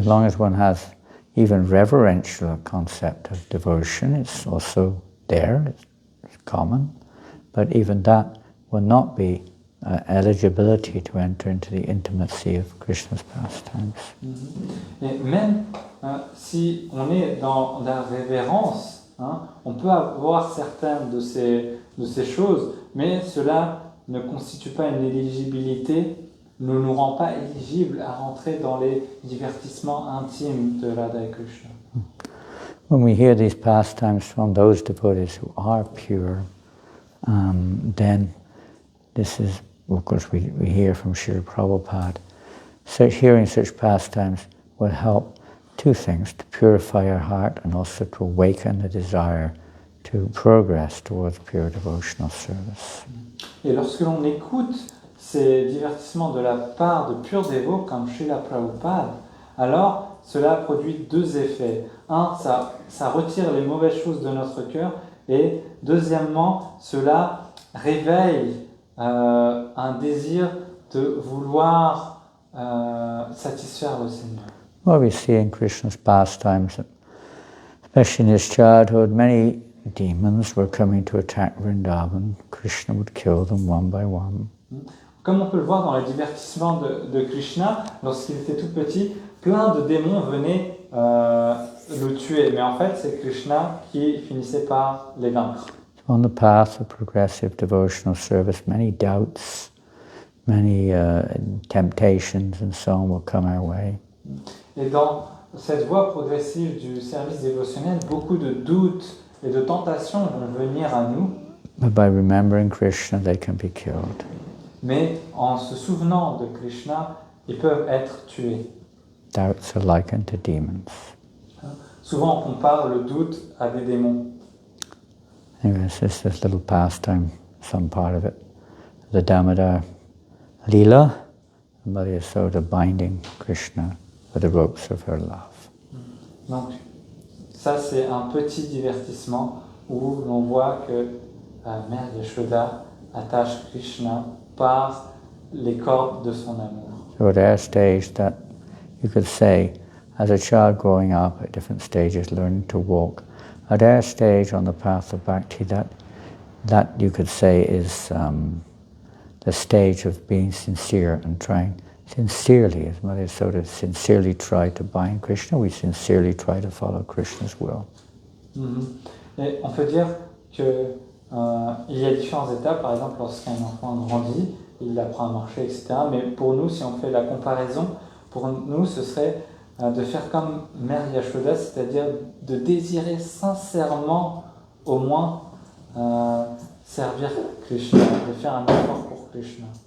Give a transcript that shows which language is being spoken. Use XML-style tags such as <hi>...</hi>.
<en>As long as one has even reverential concept of devotion, it's also there, it's common, but even that will not be eligibility to enter into the intimacy of Krishna's pastimes.</en> <fr>Et même si on est dans la révérence, on peut avoir certaines de ces choses, mais cela ne constitue pas une éligibilité ne nous rend pas éligibles à rentrer dans les divertissements intimes de Radha et Krishna.</fr> <en>When we hear these pastimes from those devotees who are pure, then this is, of course, we hear from Srila Prabhupada. So hearing such pastimes will help two things, to purify our heart and also to awaken the desire to progress towards pure devotional service.</en> <fr>Et lorsque l'on écoute ces divertissements de la part de purs dévots comme Srila Prabhupada, alors cela produit deux effets. Un, ça retire les mauvaises choses de notre cœur, et deuxièmement, cela réveille un désir de vouloir satisfaire le Seigneur.</fr> <en>Well, we see in Krishna's pastimes, especially in his childhood, many demons were coming to attack Vrindavan. Krishna would kill them one by one.</en> <fr>Comme on peut le voir dans les divertissements de Krishna, lorsqu'il était tout petit, plein de démons venaient le tuer. Mais en fait, c'est Krishna qui finissait par les vaincre.</fr> <en>On the path of progressive devotional service, many doubts, many temptations and so on will come our way.</en> <fr>Et dans cette voie progressive du service dévotionnel, beaucoup de doutes et de tentations vont venir à nous.</fr> <en>But by remembering Krishna, they can be killed.</en> <fr>Mais en se souvenant de Krishna, ils peuvent être tués.</fr> <en>Doubts are likened to demons.</en> <fr>Souvent, on compare le doute à des démons.</fr> <en>Anyways, this little pastime, some part of it, the Damodar Lila, Mother Yasoda binding Krishna with the ropes of her love.</en> <fr>Donc, ça c'est un petit divertissement où l'on voit que Mère Yashoda attache Krishna par les cordes de son amour.</fr> <en>So at our stage, that you could say, as a child growing up at different stages, learning to walk, at our stage on the path of bhakti, that you could say is the stage of being sincere and trying sincerely, as Mother Yasoda sincerely tried to bind Krishna, we sincerely try to follow Krishna's will.</en> <fr>Et on peut dire que il y a différentes étapes. Par exemple, lorsqu'un enfant grandit, il apprend à marcher, etc. Mais pour nous, si on fait la comparaison, pour nous, ce serait de faire comme Mère Yashoda, c'est-à-dire de désirer sincèrement, au moins, servir Krishna, de faire un effort pour Krishna.</fr>